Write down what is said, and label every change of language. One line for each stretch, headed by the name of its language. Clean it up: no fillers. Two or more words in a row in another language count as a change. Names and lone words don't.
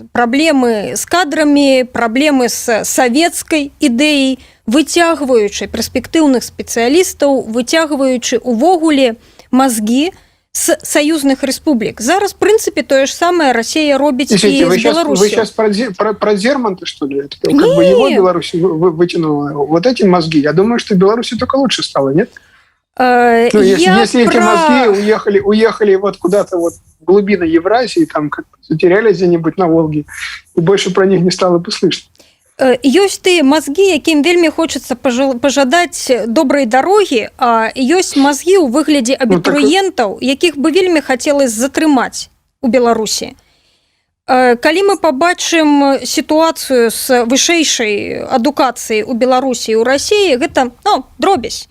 Belarusian: Праблемы з кадрамі, праблемы з савецкай ідэяй, выцягваючы перспектыўных спецыялістаў, выцягваючы увогуле мазгі з саюзных рэспублік. Зараз, в прынцыпе, тое ж самае Расія робіць і з Беларусью.
Russian: Вы сейчас про Зерманта, что ли? Это, как бы его Беларусь вытянула вот эти мозги. Я думаю, что Беларуси только лучше стало, нет? Ну, если эти мозги уехали вот куда-то вот в глубины Евразии, там как затерялись где-нибудь на Волге, и больше про них не стало бы слышно.
Belarusian: Ёсць тыя мазгі, якім вельмі хочацца пажадаць добрай дарогі, а ёсць мазгі ў выглядзе абітурыентаў, якіх бы вельмі хацелось затрымаць у Беларусі. Калі мы пабачым сітуацыю з вышэйшай адукацыяй у Беларусі і ў Расіі, гэта дробязь.